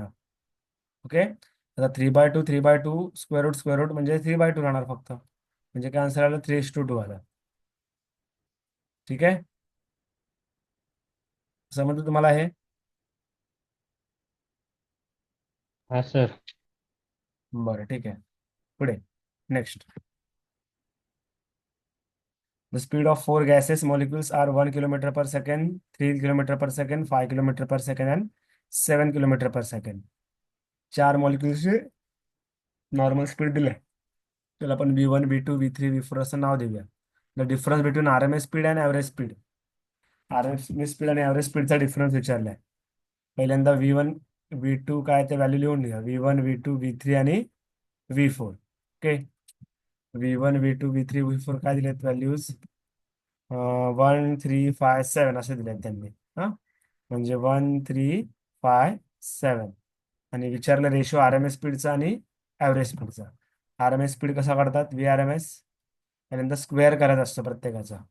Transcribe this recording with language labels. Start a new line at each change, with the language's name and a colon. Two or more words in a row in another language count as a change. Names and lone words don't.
Marathi: ओके, आता 3/2
English: square root
Marathi: म्हणजे 3/2 राहणार फक्त, म्हणजे काय आन्सर आलं, 3:2 आलं. ठीक आहे, समजलं तुम्हाला हे? हाँ सर. बरं, ठीक आहे. पुढे, नेक्स्ट.
English: The speed of four gaseous molecules are 1 kilometer per second, 3 kilometer per second, 5 kilometer per second, and 7 kilometer per second.
Marathi: 4 मॉलिक्युल्सचे
English: normal speed
Marathi: दिले, त्याला आपण V1 V2 V3 V4 असं नाव देऊया.
English: the difference between RMS speed and average speed.
Marathi: RMS स्पीड आणि ॲव्हरेज स्पीडचा डिफरन्स विचारलाय. पहिल्यांदा V1 V2 काय ते व्हॅल्यू लिहून घ्या, V1 V2 V3 आणि V4. ओके, V1 V2 V3 V4 काय दिलेत व्हॅल्यूज, 1 3 5 7 असे दिलेत त्यांनी. हां, म्हणजे 1 3 5 7, आणि विचारलं
English: ratio RMS speed
Marathi: आणि
English: average speed. RMS speed
Marathi: कसा काढतात, VRMS पहिल्यांदा स्क्वेअर करायचा असतो प्रत्येकाचा.